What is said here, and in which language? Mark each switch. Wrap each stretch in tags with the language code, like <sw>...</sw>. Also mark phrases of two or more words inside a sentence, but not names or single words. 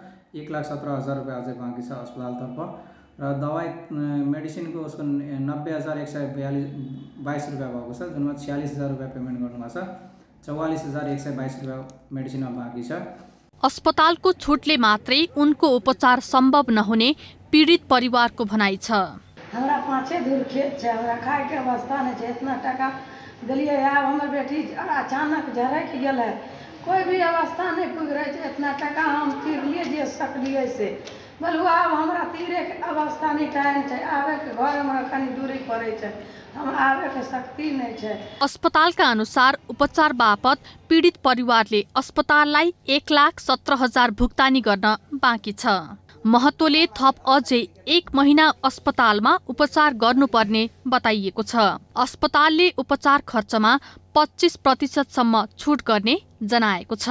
<ne>1,17,000 रुपियाँ अझै बाँकी छ अस्पतालतर्फ र दबाई मेडिसिनको उसको 90,122 रुपियाँ भएको छ, जुनमा 46,000 रुपियाँ पेमेन्ट गर्नुभएको छ। 44,122 रुपियाँ मेडिसिनमा बाँकी छ। अस्पतालको छुटले मात्रै उनको उपचार सम्भव नहुने पीडित परिवारको भनाइ छ।</ne> <mai>हमरा 5 दूर खेत छै, हमरा खाए के अवस्था नहीं छै, इतना टका दिलिए, आब हमर बेटी अचानक झरक गेलै, कोई भी अवस्था नहीं पुग रही छै, इतना टका हम तीरलिए जे सकलिए से बोलू। आब हमरा तीरे के अवस्था नहीं, टाइम छै, आबे के घर हमरा कनी दूरी पड़े छै, हम आबे के शक्ति नहीं छै।</mai> <ne>अस्पतालका अनुसार उपचार बापत पीडित परिवारले अस्पताललाई 1,17,000 भुक्तानी गर्न बाँकी छ। महतोले थप अझै 1 महिना अस्पतालमा उपचार गर्नुपर्ने बताइएको छ। अस्पतालले उपचार खर्चमा 25% सम्म छुट गर्ने जनाएको छ।</ne>